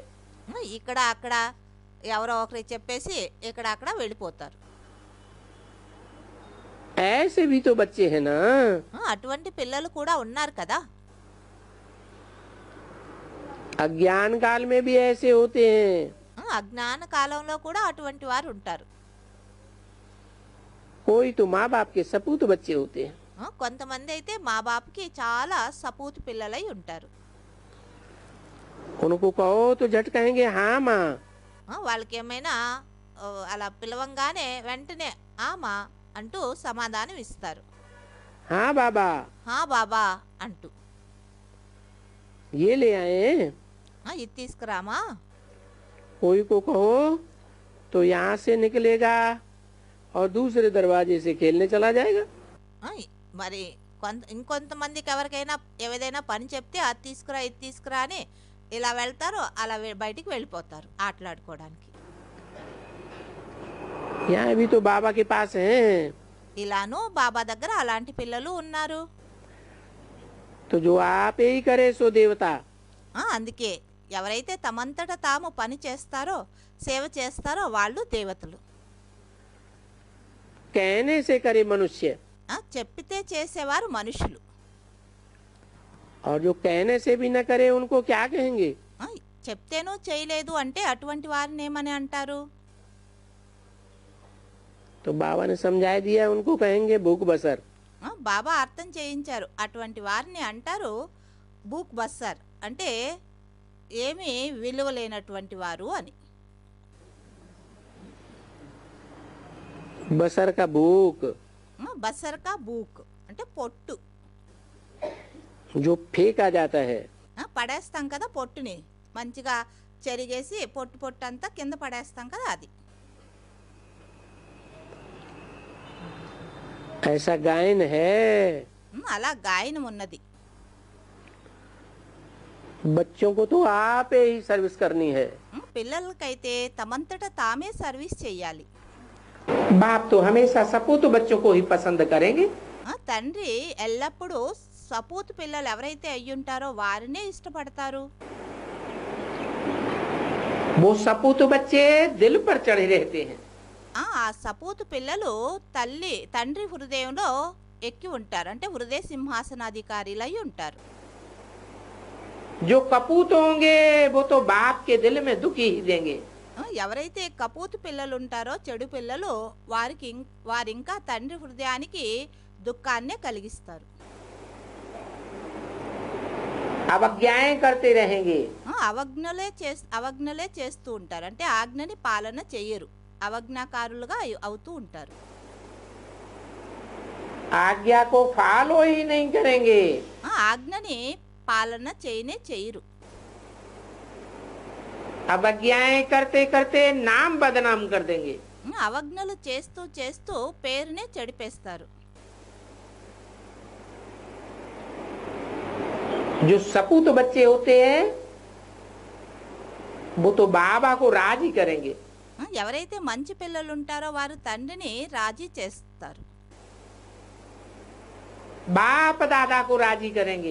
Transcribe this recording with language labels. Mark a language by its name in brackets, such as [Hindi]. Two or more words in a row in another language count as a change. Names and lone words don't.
[Telugu] ఇక్కడ అక్కడ ఎవరో ఒకరికి చెప్పేసి ఇక్కడ అక్కడ వెళ్ళిపోతారు. [Hindi] ऐसे भी तो बच्चे हैं ना। [Telugu] అటువంటి పిల్లలు కూడా ఉన్నారు కదా. [Hindi] अज्ञान काल में भी ऐसे होते हैं। [Telugu] అజ్ఞాన కాలంలో కూడా అటువంటి వారు ఉంటారు. [Hindi] कोई तो माँ बाप के सपूत बच्चे होते हैं। [Telugu] కొంతమంది అయితే మా బాపుకి చాలా సపూతు పిల్లలై ఉంటారు. [Hindi] उनको कहो तो झट कहेंगे हाँ माँ। [Telugu] వాళ్ళకి ఏమైనా అలా పిలవంగానే వెంటనే ఆమా అంటూ సమాధానం ఇస్తారు. [Hindi] हाँ बाबा हाँ बाबा [Telugu] అంటూ. [Hindi] ये ले आए। [Telugu] ఇది తీసుకురామా. [Hindi] कोई को कहो तो यहाँ से निकलेगा और दूसरे दरवाजे से खेलने चला जाएगा। [Telugu] మరి ఇంకొంతమందికి ఎవరికైనా ఏదైనా పని చెప్తే అది తీసుకురా ఇది తీసుకురా అని ఇలా వెళ్తారు, అలా బయటికి వెళ్ళిపోతారు ఆటలాడుకోవడానికి. [Hindi] यहाँ भी तो बाबा के पास हैं। [Telugu] ఇలాను బాబా దగ్గర అలాంటి పిల్లలు ఉన్నారు. [Hindi] तो जो आप ही करे सो देवता। [Telugu] అందుకే ఎవరైతే తమంతట తాము పని చేస్తారో సేవ చేస్తారో వాళ్ళు దేవతలు. [Hindi] कहने से करे मनुष्य [Telugu] చెప్పితే చేసేవారు మనుషులు. [Hindi] और जो कहने से भी न करे उनको क्या कहेंगे। [Telugu] చెప్తేనూ చేయలేదు అంటే అటువంటి వారిని ఏమని అంటారు. [Hindi] तो बाबा ने समझा दिया उनको कहेंगे भूख बसर। [Telugu] బాబా అర్థం చేయించారు. అటువంటి వారిని అంటారు [Hindi] भूख बसर, [Telugu] అంటే ఏమీ విలువ లేనటువంటి వారు అని. [Hindi] बसर का भूख बसर का भूख [Telugu] అంటే పొట్టు. [Hindi] जो फेंका जाता है। [Telugu] పడేస్తాం కదా పొట్టుని, మంచిగా చెరిగేసి పొట్టు పొట్టు అంతా కింద పడేస్తాం కదా అది. [Hindi] ऐसा गायन है। [Telugu] అలా గాయనం ఉన్నది. [Hindi] बच्चों को तो आप ही सर्विस करनी है। [Telugu] పిల్లలకైతే తమంతట తామే సర్వీస్ చెయ్యాలి. [Hindi] बाप तो हमेशा सपूत बच्चों को ही पसंद करेंगे। [Telugu] తండ్రి ఎల్లప్పుడూ సపూత్ పిల్లలు ఎవరైతే అయ్యుంటారో వారినే ఇష్టపడతారు. [Hindi] वो सपूत बच्चे दिल पर चढ़े रहते हैं। [Telugu] ఆ సపూత్ పిల్లలు తండ్రి హృదయంలో ఎక్కి ఉంటారు, అంటే హృదయ సింహాసనాధికారులై ఉంటారు. [Hindi] जो कपूत होंगे वो तो बाप के दिल में दुखी ही देंगे। [Telugu] ఎవరైతే కపోతు పిల్లలు ఉంటారో చెడు పిల్లలు వారింకా తండ్రి హృదయానికి దుఃఖాన్నే కలిగిస్తారు. [Hindi] अवज्ञाएं करते रहेंगे। [Telugu] అవజ్ఞలే చేస్తూ ఉంటారు, అంటే ఆజ్ఞని పాలన చెయ్యరు, అవజ్ఞాకారులుగా అవుతూ ఉంటారు. [Hindi] आज्ञा को फॉलो ही नहीं करेंगे। [Telugu] ఆజ్ఞని పాలన చెయ్యరు. [Hindi] अवज्ञाएं करते करते नाम बदनाम कर देंगे। [Telugu] అవజ్ఞలు చేస్తూ చేస్తూ పేరునే చెడిపేస్తారు. [Hindi] जो सपूत बच्चे होते हैं वो तो बाबा को राजी करेंगे। [Telugu] ఎవరైతే మంచి పిల్లలు ఉంటారో వారు తండ్రిని రాజీ చేస్తారు, [Hindi] बाप दादा को राजी करेंगे।